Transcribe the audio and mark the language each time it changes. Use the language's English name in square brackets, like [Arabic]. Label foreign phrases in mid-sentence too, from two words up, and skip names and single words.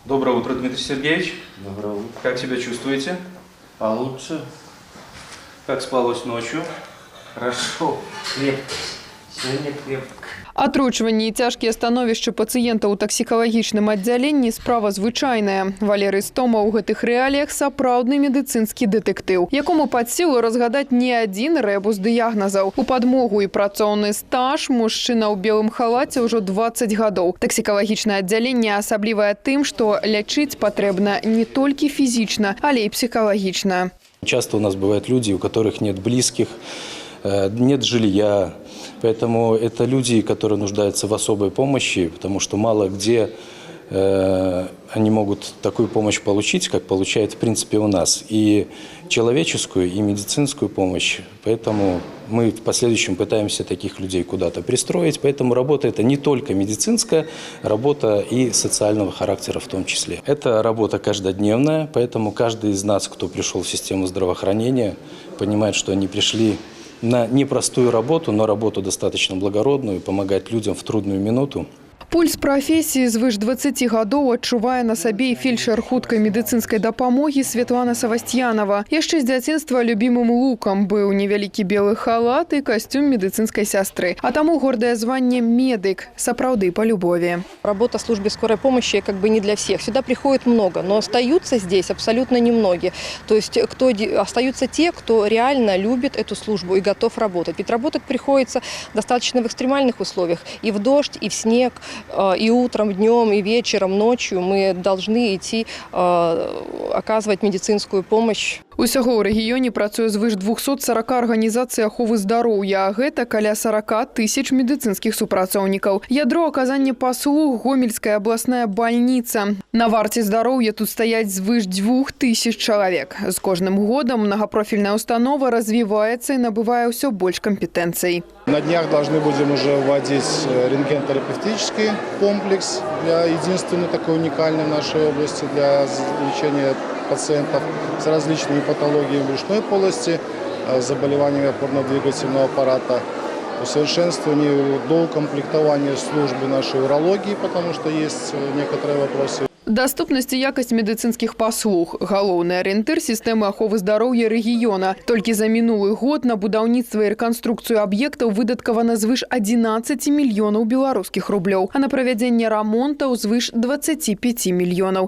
[Russian] Доброе утро, Дмитрий Сергеевич. Доброе утро. Как себя чувствуете? Получше. Как спалось ночью? Хорошо. Крепко. Сегодня крепко. [Belarusian] Атручванні і цяжкія становішча пацыента ў таксікалагічным аддзяленні справа звычайная. Валерый Стома ў гэтых рэаліях сапраўдны медыцынскі дэтэктыў, якому пад сілу разгадаць не адзін рэбус дыягназаў. У падмогу і працоўны стаж мужчына ў белым халаце ўжо 20 гадоў. Таксікалагічнае аддзяленне асаблівае тым, што лячыць патрэбна не толькі фізічна, але і псіхалагічна. [Russian] Часто у нас бывают люди, у которых нет близких, нет жилья. Поэтому это люди, которые нуждаются в особой помощи, потому что мало где они могут такую помощь получить, как получают в принципе у нас. И человеческую, и медицинскую помощь. Поэтому мы в последующем пытаемся таких людей куда-то пристроить. Поэтому работа это не только медицинская, работа и социального характера в том числе. Это работа каждодневная, поэтому каждый из нас, кто пришел в систему здравоохранения, понимает, что они пришли на непростую работу, но работу достаточно благородную, помогать людям в трудную минуту. [Belarusian] Пульс прафесіі звыш 20 гадоў адчувае на сабе і фельчар хуткай медыцынскай дапамогі Светлана Савастьянова. Яшчэ з дзяцінства любімым лукам быў невялікі белы халат і касцюм медыцынскай сястры. А таму гордае званне медык, сапраўды [Russian] по любови. Работа в службе скорой помощи как бы не для всех. Сюда приходит много, но остаются здесь абсолютно немногие. То есть остаются те, кто реально любит эту службу и готов работать. Ведь работать приходится достаточно в экстремальных условиях. И в дождь, и в снег. И утром, днем, и вечером, ночью мы должны идти оказывать медицинскую помощь. [Belarusian] Усяго ў рэгіёне працуе звыш 240 арганізацый аховы здароўя, а гэта каля 40 тысяч медыцынскіх супрацоўнікаў. Ядро аказання паслуг Гомельская абласная бальніца. На варце здароўя тут стаяць звыш 2000 чалавек. З кожным годам многопрофільная установа развіваецца і набывае ўсё больш кампетэнцый. [Russian] На днях должны будем уже вводить рентген-терапевтический комплекс, единственный такой уникальный в нашей области для лечения пациентов с различными патологиями брюшной полости, заболеваниями опорно-двигательного аппарата, усовершенствование доукомплектования службы нашей урологии, потому что есть некоторые вопросы. [Belarusian] Даступнасць і якасць медыцынскіх паслуг – галоўны арыентыр сістэмы аховы здароўя рэгіёна. Толькі за мінулы год на будаўніцтва і рэканструкцыю аб'ектаў выдаткавана звыш 11 мільёнаў беларускіх рублёў, а на правядзенне рамонтаў звыш 25 мільёнаў.